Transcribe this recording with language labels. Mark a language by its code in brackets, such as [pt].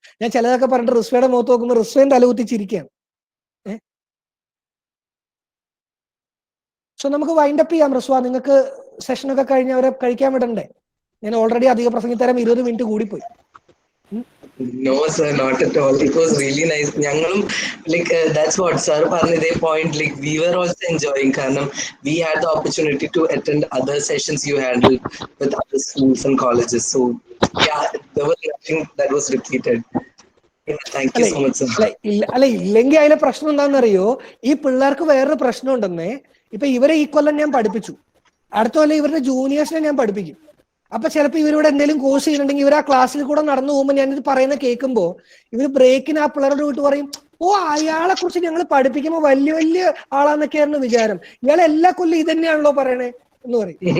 [ml] ഞാൻ ചിലതൊക്കെ പറഞ്ഞിട്ട് റിസ്വയുടെ മുഖത്ത് നോക്കുമ്പോൾ റിസ്വയും തലകുത്തിച്ചിരിക്കുകയാണ്. സോ നമുക്ക് വൈൻഡപ്പ് ചെയ്യാം. റിസ്വ, നിങ്ങൾക്ക് സെഷനൊക്കെ കഴിഞ്ഞ് അവരെ കഴിക്കാൻ വിടണ്ടേ? ഞാൻ ഓൾറെഡി അധിക പ്രസംഗിത്തരം 20 മിനിറ്റ് കൂടിപ്പോയി. [en] No, sir, not at all. It was really nice. [ml] ഞങ്ങളും [en] like that's what sir [ml] പറഞ്ഞ ഇതേ [en] point. Like we were also enjoying. [ml] കാരണം [en] we had the opportunity to attend other sessions you handled with other schools and colleges. So yeah, there was nothing that was repeated. Yeah, thank you so much, sir. [ml] അല്ല, ഇല്ലെങ്കിൽ അതിലെ പ്രശ്നം എന്താണെന്നറിയോ? ഈ പിള്ളേർക്ക് വേറൊരു പ്രശ്നം ഉണ്ടെന്നേ. ഇപ്പൊ ഇവരെ ഈ കൊല്ലം ഞാൻ പഠിപ്പിച്ചു, അടുത്ത കൊല്ലം ഇവരുടെ ജൂനിയേഴ്സിനെ ഞാൻ പഠിപ്പിക്കും. അപ്പൊ ചിലപ്പോൾ ഇവരോട് എന്തെങ്കിലും കോഴ്സ് ചെയ്യുന്നുണ്ടെങ്കിൽ ഇവർ ആ ക്ലാസ്സിൽ കൂടെ നടന്നു പോകുമ്പോൾ ഞാനിത് പറയുന്ന കേൾക്കുമ്പോൾ ഇവർ ബ്രേക്കിന് ആ പിള്ളേരോട് വിട്ട് പറയും, ഓ അയാളെ കുറിച്ച് ഞങ്ങൾ പഠിപ്പിക്കുമ്പോൾ വലിയ വലിയ ആളാന്നൊക്കെയായിരുന്നു വിചാരം, ഇയാളെ എല്ലാ കൊല്ലം ഇത് തന്നെയാണല്ലോ പറയണേ എന്ന് പറയും.